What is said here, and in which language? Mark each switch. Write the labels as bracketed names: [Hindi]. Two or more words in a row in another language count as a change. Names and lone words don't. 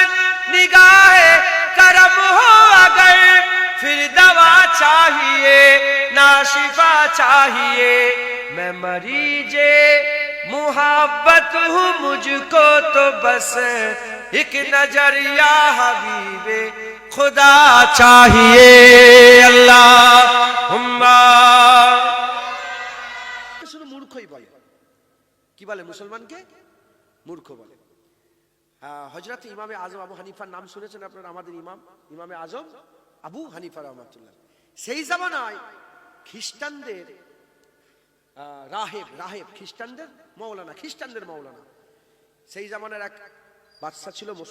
[Urdu] نگاہ کرم ہو اگر، پھر دوا چاہیے نہ شفا چاہیے، میں مریض محبت ہوں، مجھ کو تو بس ایک نظر یا حبیب خدا چاہیے، اللہم [Bangla] শুধু মূর্খই বলে, কি বলে মুসলমানকে মূর্খ বলে। হযরত ইমামে আজম আবু হানিফার নাম শুনেছেন আপনারা, আমাদের ইমামে আজম আবু হানিফা রাহমাতুল্লাহ, সেই জামানায় খ্রিস্টানদের রাহেব খ্রিস্টানদের মৌলানা, সেই জামানার এক বাদশা ছিল,